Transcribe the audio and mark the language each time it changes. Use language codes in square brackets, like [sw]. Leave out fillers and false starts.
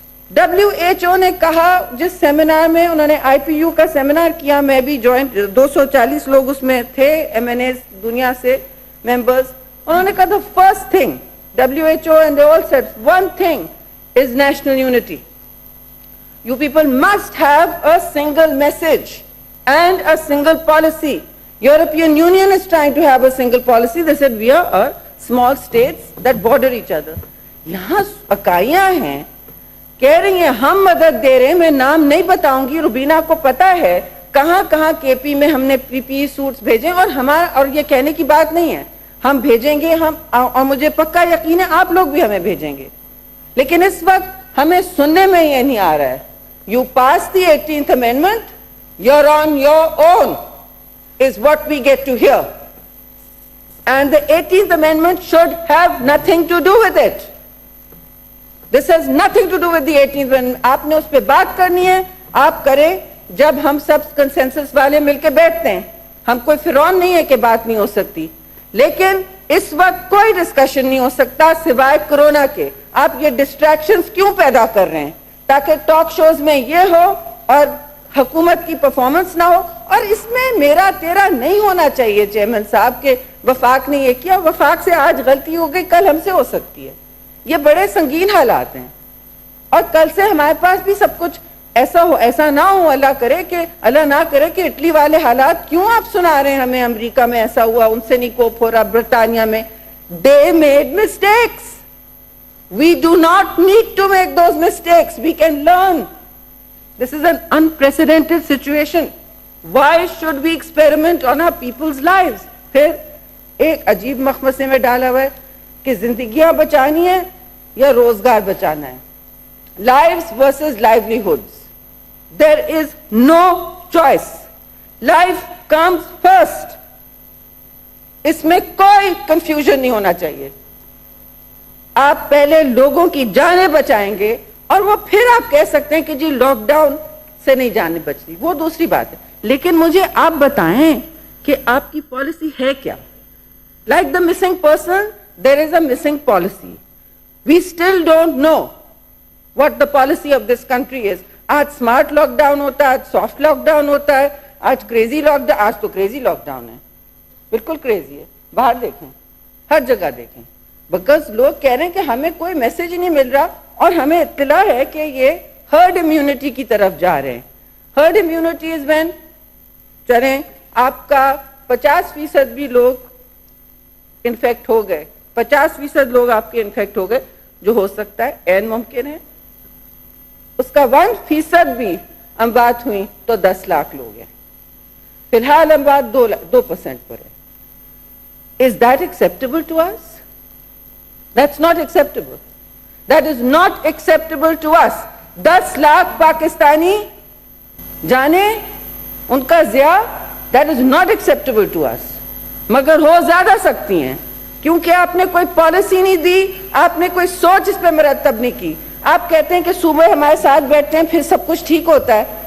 [ur] WHO نے کہا, جس سیمینار میں انہوں نے آئی پی یو کا سیمینار کیا, میں بھی جوائنٹ, 240 لوگ اس میں تھے, MNAs دنیا سے ممبرز, انہوں نے کہا [en] the first thing WHO and they all said one thing is national unity. You people must have a single message and a single policy. European Union is trying to have a single policy. They said we are small states that border each other. [ur] یہاں اکائیاں ہیں کہ کہہ رہی ہیں ہم مدد دے رہے ہیں. میں نام نہیں بتاؤں گی, روبینہ کو پتا ہے کہاں کہاں کے پی میں ہم نے پی پی سوٹس بھیجے, اور یہ کہنے کی بات نہیں ہے, ہم بھیجیں گے, اور مجھے پکا یقین ہے آپ لوگ بھی ہمیں بھیجیں گے. لیکن اس وقت ہمیں سننے میں یہ نہیں آ رہا ہے. [en] You pass the 18th Amendment, you're on your own, is what we get to hear. And the 18th Amendment should have nothing to do with it. This has nothing to do with the 18th Amendment. [ur] آپ نے اس پہ بات کرنی ہے, آپ کریں جب ہم سب کنسنسس والے مل کے بیٹھتے ہیں. ہم کوئی فرعون نہیں ہے کہ بات نہیں ہو سکتی, لیکن اس وقت کوئی ڈسکشن نہیں ہو سکتا سوائے کرونا کے. آپ یہ ڈسٹریکشنز کیوں پیدا کر رہے ہیں؟ تاکہ ٹاک شوز میں یہ ہو اور حکومت کی پرفارمنس نہ ہو. اور اس میں میرا تیرا نہیں ہونا چاہیے چیئرمین صاحب کہ وفاق نے یہ کیا, وفاق سے آج غلطی ہو گئی, کل ہم سے ہو سکتی ہے. یہ بڑے سنگین حالات ہیں, اور کل سے ہمارے پاس بھی سب کچھ ایسا نہ ہو. اللہ نہ کرے کہ اٹلی والے حالات کیوں آپ سنا رہے ہیں ہمیں, امریکہ میں ایسا ہوا, ان سے نہیں کوپ ہو رہا, برطانیہ میں. [en] They made mistakes. We do not need to make those mistakes. We can learn. This is an unprecedented situation. Why should we experiment on our people's lives? [ur] پھر ایک عجیب مخمصے میں ڈالا ہوا ہے کہ زندگیاں بچانی ہے یا روزگار بچانا ہے. [en] Lives versus livelihoods. There is no choice. Life comes first. [ur] اس میں کوئی کنفیوژن نہیں ہونا چاہیے. آپ پہلے لوگوں کی جانیں بچائیں گے, اور وہ پھر آپ کہہ سکتے ہیں کہ جی لاک ڈاؤن سے نہیں جانیں بچتی, وہ دوسری بات ہے. لیکن مجھے آپ بتائیں کہ آپ کی پالیسی ہے کیا؟ [en] Like the missing person, there is a missing policy. We still don't know what the policy of this country is. [ur] آج اسمارٹ لاک ڈاؤن ہوتا ہے, آج سافٹ لاک ڈاؤن ہوتا ہے, آج کریزی لاک ڈاؤن, آج تو کریزی لاک ڈاؤن ہے, بالکل کریزی ہے. باہر دیکھیں, ہر جگہ دیکھیں, بیکاز لوگ کہہ رہے ہیں کہ ہمیں کوئی میسج ہی نہیں مل رہا, اور ہمیں اطلاع ہے کہ یہ ہرڈ امیونٹی کی طرف جا رہے ہیں. ہرڈ امیونٹی [en] is when [ur] چلیں آپ کا 50% بھی لوگ انفیکٹ ہو گئے, 50% لوگ آپ کے انفیکٹ ہو گئے, جو ہو سکتا ہے عین ممکن ہے. اس کا 1% بھی اموات ہوئی تو 10 لاکھ لوگ ہیں. فی الحال اموات 2% پر ہے. [en] Is that acceptable to us? That's not acceptable. That is not acceptable to us. [ur] 10 lakh Pakistani جانے ان کا ضیاع, [en] that is not acceptable to us. [ur] مگر ہو زیادہ سکتی ہیں, کیونکہ آپ نے کوئی پالیسی نہیں دی, آپ نے کوئی سوچ اس پہ مرتب نہیں کی. آپ کہتے ہیں کہ صوبے ہمارے ساتھ بیٹھتے ہیں پھر سب کچھ ٹھیک ہوتا ہے.